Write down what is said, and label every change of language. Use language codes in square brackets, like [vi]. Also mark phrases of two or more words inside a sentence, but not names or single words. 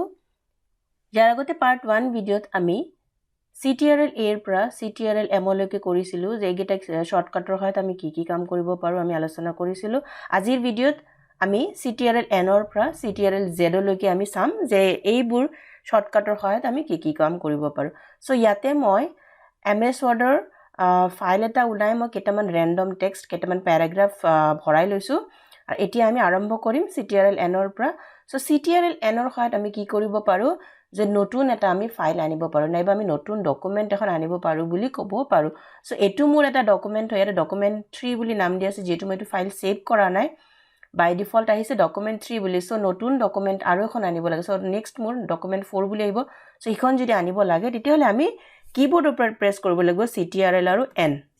[as] যাৰ আগতে part 1 video আমি ctrl a পৰা ctrl m লৈকে কৰিছিলোঁ যে কেইটা shortcut ৰ সহায়ত আমি কি কাম কৰিব পাৰোঁ আমি আলোচনা কৰিছিলোঁ. আজিৰ video আমি ctrl n ৰ পৰা ctrl z লৈকে আমি চাম যে এইবোৰ shortcut ৰ সহায়ত আমি কি কাম কৰিব পাৰোঁ. So ইয়াতে মই MS Word ফাইল এটা উলাই মই কেটামান [en] random text [as] কেটামান প্যাৰাগ্ৰাফ ভৰাই লৈছো আৰু এতিয়া আমি আৰম্ভ কৰিম ctrl n ৰ পৰা সো ctrl n ৰ সহায়ত আমি কি কৰিব পাৰো যে নতুন এটা আমি ফাইল আনিব পাৰো নাইবা আমি নতুন ডকুমেন্ট এখন আনিব পাৰো বুলি ক'ব পাৰো সো এটো মোৰ এটা ডকুমেন্ট হয় এটা ডকুমেন্ট 3 বুলি নাম দিয়া আছে যেটো মই এটো ফাইল সেভ কৰা নাই [en] by default [as] আহিছে ডকুমেন্ট 3 বুলি সো নতুন ডকুমেন্ট আৰু এখন আনিব লাগে সো নেক্সট মোৰ ডকুমেন্ট 4 বুলি আহিব সো ইখন যদি আনিব লাগে তেতিয়াহলে আমি keyboard উপৰ প্ৰেছ কৰিব লাগিব ctrl আৰু n